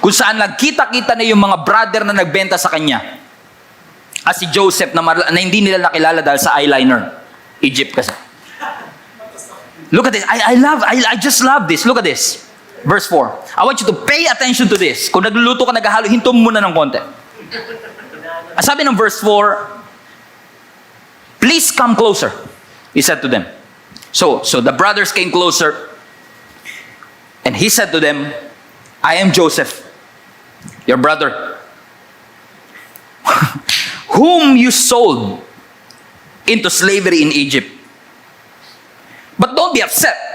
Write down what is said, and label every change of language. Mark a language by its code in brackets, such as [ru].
[tl] Kung saan nagkita-kita na yung mga brother na nagbenta sa kanya. At si Joseph na hindi nila nakilala dahil sa eyeliner. Egypt kasi. [en] Look at this. I just love this. Look at this. Verse 4. I want you to pay attention to this. [tl] Kung nagluluto ka, naghahalo, hinto mo muna ng konti. Ang sabi ng [en] verse 4, please come closer, he said to them. So the brothers came closer, and he said to them, I am Joseph, your brother, whom you sold into slavery in Egypt. But don't be upset.